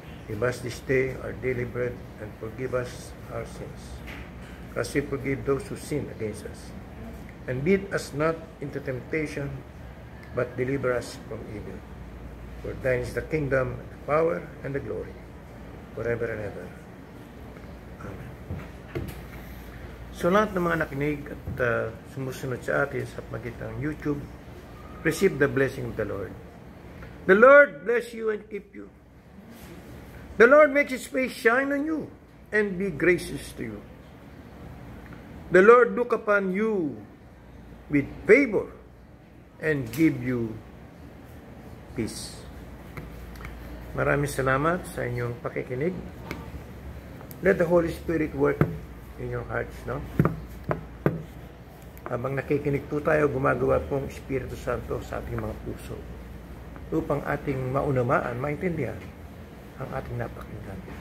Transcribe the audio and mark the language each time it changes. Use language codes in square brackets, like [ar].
[en] Give us this day our daily bread, and forgive us our sins, as we forgive those who sin against us. And lead us not into temptation, but deliver us from evil. For thine is the kingdom, the power, and the glory, forever and ever. Amen. [tl] So lahat ng mga nakinig at sumusunod sa atin sa pagitan ng YouTube, [en] receive the blessing of the Lord. The Lord bless you and keep you. The Lord makes His face shine on you and be gracious to you. The Lord look upon you with favor and give you peace. [tl] Maraming salamat sa inyong pakikinig. [en] Let the Holy Spirit work in your hearts, no? [tl] Habang nakikinig po tayo, gumagawa pong Espiritu Santo sa ating mga puso upang ating maunamaan, maintindihan ang ating napakinggan.